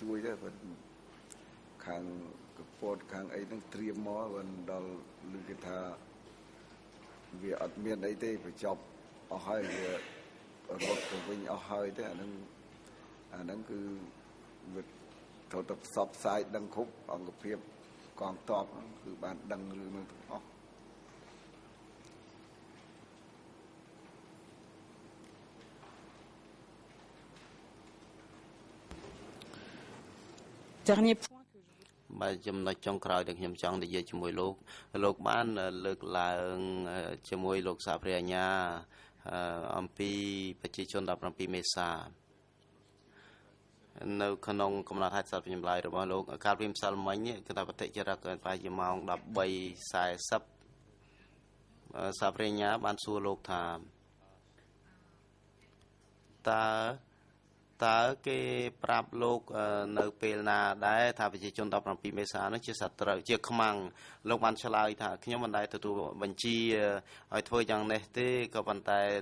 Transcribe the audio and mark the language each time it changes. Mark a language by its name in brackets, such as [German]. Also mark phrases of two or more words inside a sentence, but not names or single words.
[Khmer] ជួយដែរបើខាងកពតខាងអីហ្នឹងត្រៀមមកបានដល់ឮគេថាវាអត់មានអីទេបញ្ចប់អស់ហើយវារត់ទៅវិញអស់ហើយទេអាហ្នឹងគឺវាត្រូវតែផ្សព្វផ្សាយដឹងគ្រប់អង្គភាពកងទ័ពគឺបានដឹងរឿងហ្នឹងទាំងអស់ [French] Dernier point que je veux... [Khmer] បាទចំណុចចុងក្រោយដែលខ្ញុំចង់និយាយជាមួយលោកបានលើកឡើងជាមួយលោកសាព្រាញ្ញាអំពីប្រជាជន 17 មេសា នៅក្នុងកំណត់ហេតុសារចម្លើយរបស់លោកកាលពីម្សិលមិញគឺថាបតិចរិកប្រហែលជាម៉ោង 13:40 សាព្រាញ្ញាបានសួរលោកថាតើតើគេប្រាប់លោកនៅពេលណាដែរថាប្រជាជន17មេសានោះជាសត្រូវជាខ្មាំងលោកបានឆ្លើយថាខ្ញុំមិនដែលទទួលបញ្ជាឲ្យធ្វើយ៉ាងនេះទេក៏ប៉ុន្តែ